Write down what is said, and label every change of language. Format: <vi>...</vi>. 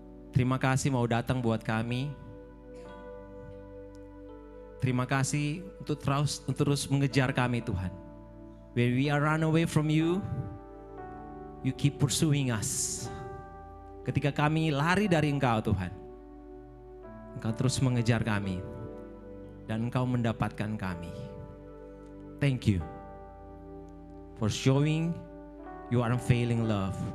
<id>Terima kasih mau datang buat kami. Terima kasih untuk terus mengejar kami, Tuhan.</id> <en>When we are run away from you, you keep pursuing us.</en> <id>Ketika kami lari dari Engkau, Tuhan, Engkau terus mengejar kami dan Engkau mendapatkan kami.</id> <en>Thank you for showing your unfailing love.</en>